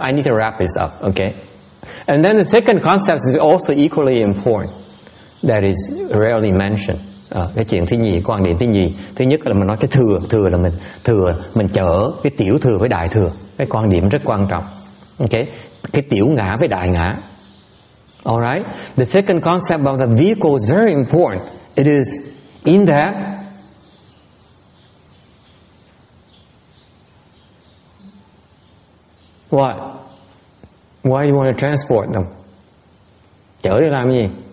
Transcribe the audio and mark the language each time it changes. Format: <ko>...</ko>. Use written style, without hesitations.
<en>I need to wrap this up, okay? And then the second concept is also equally important. That is rarely mentioned.</en> <vi>Cái chuyện thứ nhì, quan điểm thứ nhì. Thứ nhất là mình nói cái thừa là mình chở cái tiểu thừa với đại thừa. Cái quan điểm rất quan trọng. Okay? Cái tiểu ngã với đại ngã. Alright?</vi> <en>The second concept about the vehicle is very important. It is in that what? Why do you want to transport them?</en> <vi>Chở đi làm cái gì?</vi>